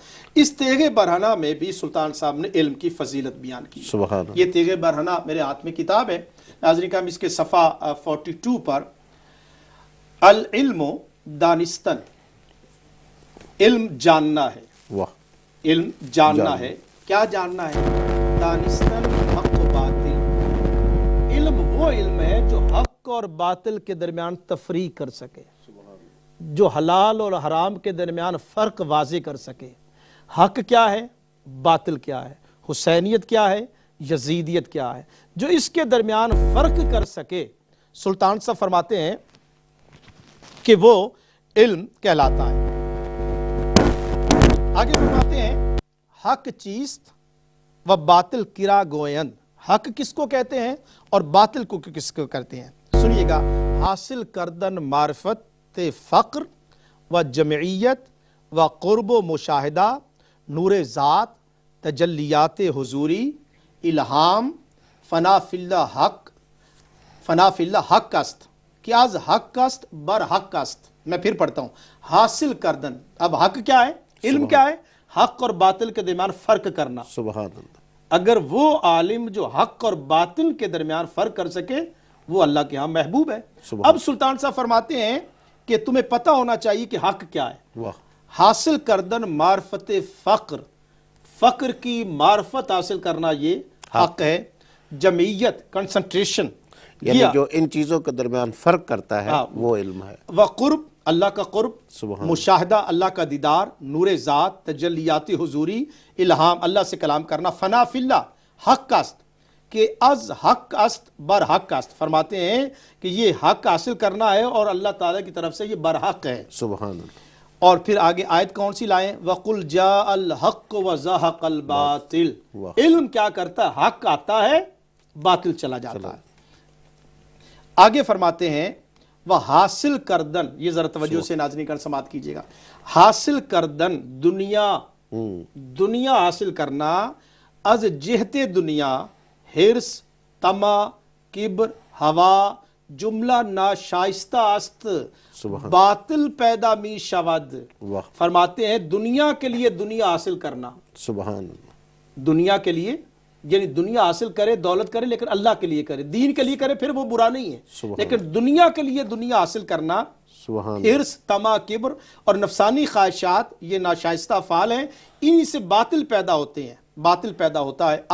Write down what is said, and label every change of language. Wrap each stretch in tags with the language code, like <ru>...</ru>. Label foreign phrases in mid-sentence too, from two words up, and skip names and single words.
<ur>اس تیغ برہنہ میں بھی سلطان صاحب نے علم کی فضیلت بیان کی۔ سبحان، یہ تیغ برہنہ میرے ہاتھ میں کتاب ہے ناظرین کا، اس کے صفحہ 42 پر</ur> <fa>العلم دانستن،</fa> <ur>علم جاننا ہے، واہ، علم جاننا ہے۔ کیا جاننا ہے؟</ur> <fa>دانستن حق و باطل،</fa> <ur>علم وہ علم ہے جو حق اور باطل کے درمیان تفریق کر سکے، جو حلال اور حرام کے درمیان فرق واضح کر سکے۔ حق کیا ہے، باطل کیا ہے، حسینیت کیا ہے، یزیدیت کیا ہے، جو اس کے درمیان فرق کر سکے، سلطان صاحب فرماتے ہیں کہ وہ علم کہلاتا ہے۔ آگے فرماتے ہیں</ur> <fa>حق چیست و باطل کرا گوین،</fa> <ur>حق کس کو کہتے ہیں اور باطل کو کس کو کہتے ہیں؟</ur> <fa>سنیے گا، حاصل کردن معرفت فقر و جمعیت و قرب و مشاہدہ، نور ذات، تجلیات حضوری، الہام، فنا فی اللہ حق، فنا فی اللہ حق است کہ از حق است بر حق است۔</fa> <ur>میں پھر پڑھتا ہوں،</ur> <fa>حاصل کردن،</fa> <ur>اب حق کیا ہے، علم کیا ہے؟ حق اور باطل کے درمیان فرق کرنا۔ سبحان اللہ، اگر وہ عالم جو حق اور باطل کے درمیان فرق کر سکے وہ اللہ کے ہاں محبوب ہے۔ اب سلطان صاحب فرماتے ہیں کہ تمہیں پتہ ہونا چاہیے کہ حق کیا ہے۔ واہ،</ur> <fa>حاصل کردن معرفت فقر،</fa> <ur>فقر کی معرفت حاصل کرنا یہ حق ہے۔ جمعیت، کنسنٹریشن، یعنی جو ان چیزوں کے درمیان فرق کرتا ہے وہ علم ہے۔ وقرب، اللہ کا قرب، سبحان، مشاہدہ، اللہ کا دیدار، نور ذات، تجلیات حضوری، الہام، اللہ سے کلام کرنا،</ur> <fa>فنا فی اللہ حق است کہ از حق است بر حق است۔</fa> <ur>فرماتے ہیں کہ یہ حق حاصل کرنا ہے اور اللہ تعالیٰ کی طرف سے یہ برحق ہے۔ سبحان اللہ، اور پھر آگے آیت کون سی لائیں؟</ur> <ar>وَقُلْ جَاءَ الْحَقُّ وَزَهَقَ الْبَاطِلُ،</ar> <ur>علم کیا کرتا ہے؟ حق آتا ہے، باطل چلا جاتا ہے۔ آگے فرماتے ہیں وہ</ur> <fa>حاصل کردن،</fa> <ur>یہ ذرا توجہ سے ناظرین کر سماعت کیجئے گا،</ur> <fa>حاصل کردن دنیا</fa> <ur>حاصل کرنا،</ur> <fa>از جہت دنیا حرص، طمع، کبر، ہوا، جملہ ناشائستہ است، باطل پیدا می شود۔</fa> <ur>فرماتے ہیں دنیا کے لیے دنیا حاصل کرنا، سبحان اللہ، دنیا کے لیے یعنی دنیا حاصل کرے، دولت کرے، لیکن اللہ کے لیے کرے، دین کے لیے کرے، پھر وہ برا نہیں ہے. سبحان لیکن دنیا کے لیے دنیا حاصل کرنا، سبحان حرص، طمع، کبر اور نفسانی خواہشات، یہ ناشائستہ افعال ہیں، انہی سے باطل پیدا ہوتے ہیں، باطل پیدا ہوتا ہے.</ur>